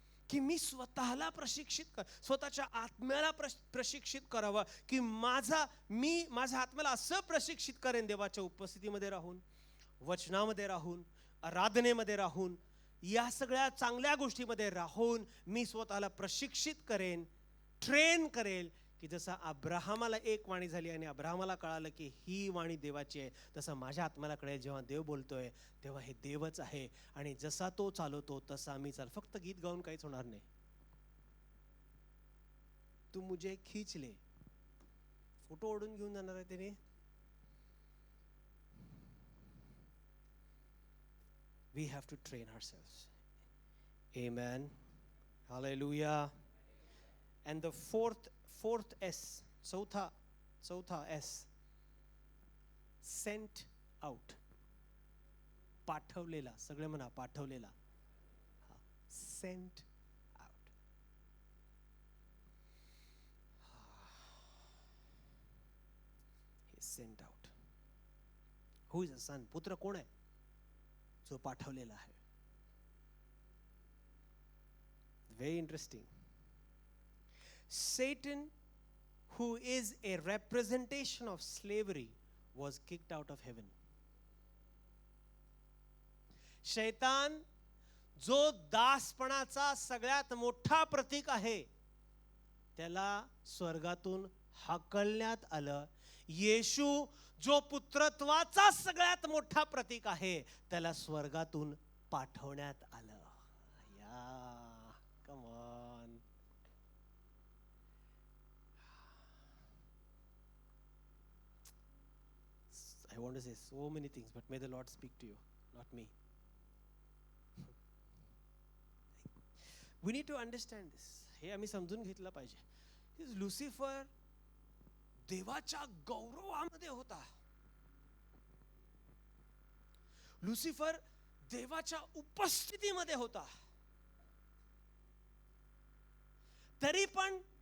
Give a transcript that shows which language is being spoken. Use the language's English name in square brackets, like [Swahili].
[Marathi] की मी स्वतःला प्रशिक्षित कर, स्वतःच्या आत्म्याला प्रशिक्षित करावं की माझ्या आत्म्याला असं प्रशिक्षित करेन, देवाच्या उपस्थितीमध्ये राहून, वचनामध्ये राहून, आराधनेमध्ये राहून, या सगळ्या चांगल्या गोष्टीमध्ये राहून मी स्वतःला प्रशिक्षित करेन, ट्रेन करेल की जसं अब्राहमाला एक वाणी झाली आणि अब्राहमाला कळालं की ही वाणी देवाची आहे, तसं माझ्या आत्म्याला कळेल जेव्हा देव बोलतोय तेव्हा हे देवच आहे. आणि जसा तो चालवतो तसा मी चाल. फक्त गीत गाऊन काहीच होणार नाही. [Hindi] तू मुझे खींच ले, [Marathi] फोटो ओढून घेऊन जाणार आहे त्याने. [English] We have to train ourselves. Amen. Hallelujah. And the fourth S, [Marathi] चौथा S, [English] sent out. [Marathi] पाठवलेला. सगळे म्हणा पाठवलेला. [English] Sent out. He sent out. Who is a son? [Marathi] पुत्र कोण आहे? जो पाठवलेला आहे. [English] Very interesting. Satan, who is a representation of slavery, was kicked out of heaven. [Marathi] शैतान, जो दासपणाचा सगळ्यात मोठा प्रतीक आहे, त्याला स्वर्गातून हाकलण्यात आलं. येशू, जो पुत्रत्वाचा सगळ्यात मोठा प्रतीक आहे, त्याला स्वर्गातून पाठवण्यात आलं. [English] या, come on. I want to say so many things, but may the Lord speak to you, not me. We need to understand this. [Marathi] हे आम्ही समजून घेतलं पाहिजे. लुसिफर देवाच्या गौरवामध्ये होता. लुसिफर देवाच्या उपस्थितीमध्ये होता. तरी पण